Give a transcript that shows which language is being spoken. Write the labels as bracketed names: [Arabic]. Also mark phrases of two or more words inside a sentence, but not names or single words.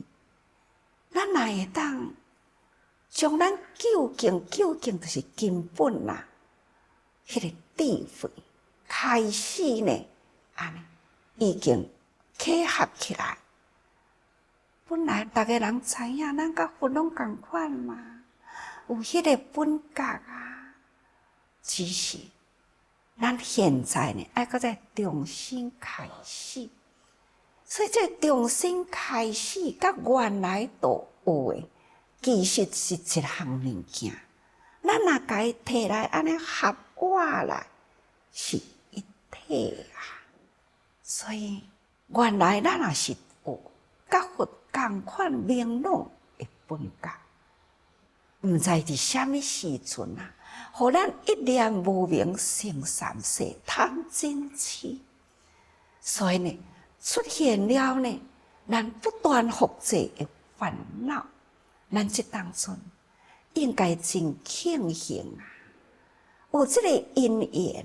[Min Nan Chinese] 咱哪会当将咱究竟就是根本啦，迄个智慧开始呢，已经契合起来。本来大家人知影，咱甲佛拢共款嘛，有迄个本觉啊，只是咱现在呢，爱搁再重新开始。所以这重新开始，甲原来都有诶，其实是一项物件。咱若甲伊摕来安尼合活来，是一体啊。所以原来咱也是有甲佛共款明朗诶本觉，毋知伫啥物时阵啊，互咱一念无明生三世贪嗔痴，所以呢，出现了呢，咱不断复制的烦恼，咱这当中应该真庆幸啊，有这个因缘